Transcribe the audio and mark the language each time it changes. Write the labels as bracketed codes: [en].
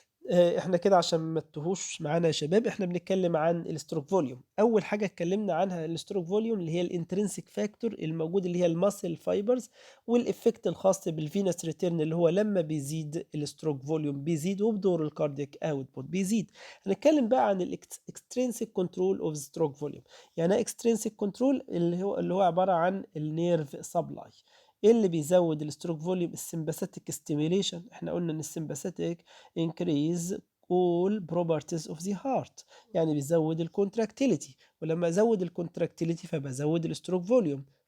[ar] إحنا كده عشان ما تتوهوش معانا يا شباب، إحنا بنتكلم عن الstroke volume. أول حاجة اتكلمنا عنها الstroke volume اللي هي الintrinsic factor الموجود اللي هي الmuscle fibers والeffect الخاص بالvenous return اللي هو لمّا بيزيد الstroke volume بيزيد وبدور الcardiac output بيزيد. هنتكلم بقى عن [en] extrinsic control of stroke volume. [ar] يعني إيه extrinsic control؟ اللي هو عبارة عن الnerve supply. إيه اللي بيزود [en] الstroke volume؟ الsympathetic stimulation. [ar] إحنا قلنا إن [en] الsympathetic increase all properties of the heart، يعني بيزود الكونتراكتيليتي، ولما ازود الكونتراكتيليتي فبزود الستروك فوليوم.